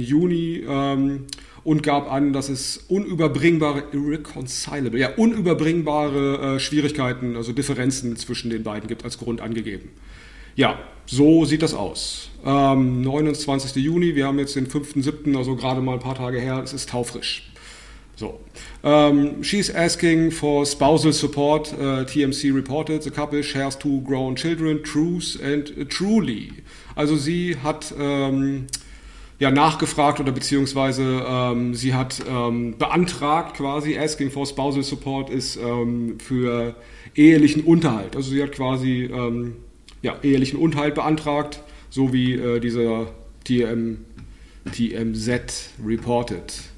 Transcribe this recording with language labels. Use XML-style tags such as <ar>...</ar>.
<de>Juni und gab an, dass es unüberbringbare Schwierigkeiten, also Differenzen zwischen den beiden gibt, als Grund angegeben. Ja, so sieht das aus. 29. Juni, wir haben jetzt den 5.7., also gerade mal ein paar Tage her, es ist taufrisch.</de> <en>So, she's asking for spousal support, TMC reported, the couple shares two grown children, truth and truly.</en> <de>Also sie hat nachgefragt oder beziehungsweise sie hat beantragt quasi,</de> <en>asking for spousal support</en> <de>ist für ehelichen Unterhalt. Also sie hat quasi ehelichen Unterhalt beantragt, so wie dieser TMZ reported.</de>